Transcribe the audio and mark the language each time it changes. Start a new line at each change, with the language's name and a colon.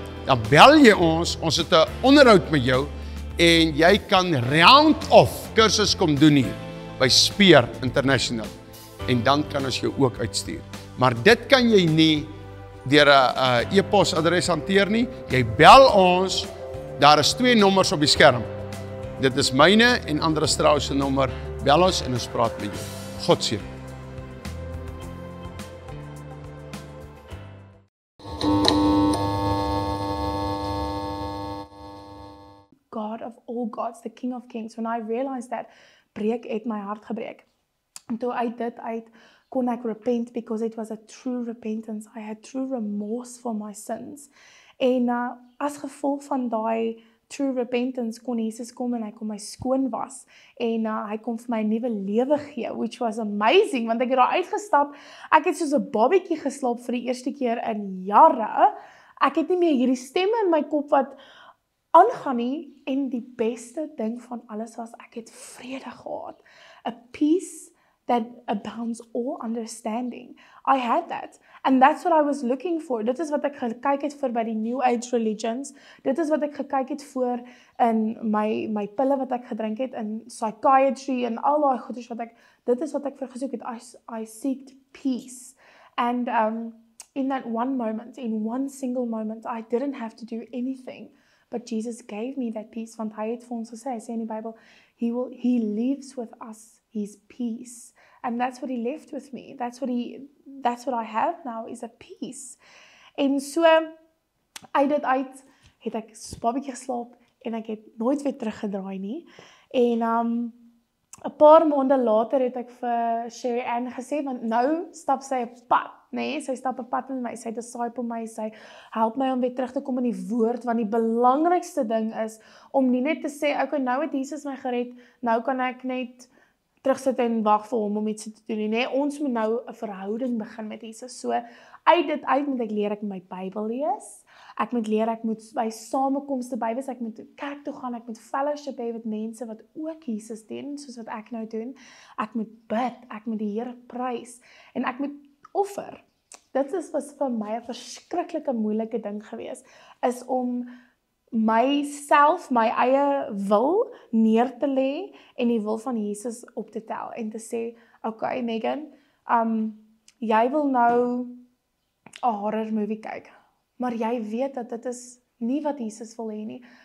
Afrikaans: Dan bel jy ons het 'n onderhoud met jou en jy kan round-off kursus kom doen hier by Speer International. En dan kan ons jou ook uitstuur. Maar dit kan jy nie deur 'n e-posadres hanteer nie. Jy bel ons, daar is 2 nommers op die skerm. Dit is myne en Andre Strauss se nommer. Bel ons en ons praat met jou. God seën.
English: God of all gods, the King of kings. When I realized that,
Afrikaans: breek het my hart gebreek. En toe uit dit uit kon ek repent
English: because it was a true repentance. I had true remorse for my sins.
Afrikaans: En as gevolg van daai true repentance kon Jesus kom en hy kon my skoon was en hy kon vir my 'n nuwe lewe gee,
English: which was amazing,
Afrikaans: want ek het daar uitgestap, ek het soos 'n babietjie geslaap vir die eerste keer in jare. Ek het nie meer hierdie stemme in my kop wat aangaan nie, en die beste ding van alles was, ek het vrede gehad.
English: A peace that abounds all understanding. I had that. And that's what I was looking for.
Afrikaans: Dit is wat ek gekyk het vir by die New Age religions. Dit is wat ek gekyk het voor in my pille wat ek gedrink het, in psychiatry en al daai goeders wat dit is wat ek vir gesoek het.
English: I seeked peace. And in that one moment, in one single moment, I didn't have to do anything. But Jesus gave me that peace,
Afrikaans: want hy het vir ons gesê, hy sê in die Bybel,
English: he lives with us, his peace. And that's what he left with me. That's what I have now, is a peace.
Afrikaans: En so, uit dit uit, het ek babietjie geslaap, en ek het nooit weer teruggedraai nie. En 'n paar maande later het ek vir Sherry Ann gesê, want nou stap sy 'n pad, nee, sy stap 'n pad met my, sy disciple my, sy help my om weer terug te kom in die woord, want die belangrikste ding is, om nie net te sê, okay, nou het Jesus my gered, nou kan ek net terugsit en wag vir hom om iets te doen. Nee, ons moet nou 'n verhouding begin met Jesus. So, uit dit uit moet ek leer, ek moet my Bybel lees, ek moet leer, ek moet by samekomste by wees, ek moet kerk toe gaan, ek moet fellowship hê met mense wat ook Jesus dien, soos wat ek nou doen, ek moet bid, ek moet die Here prys, en ek moet offer. Dit was vir my 'n verskriklike moeilike ding gewees, is om myself, my eie wil neer te lê en die wil van Jesus op te tel en te sê, okay Megan, jy wil nou 'n horror movie kyk, maar jy weet dat dit is nie wat Jesus wil hê nie.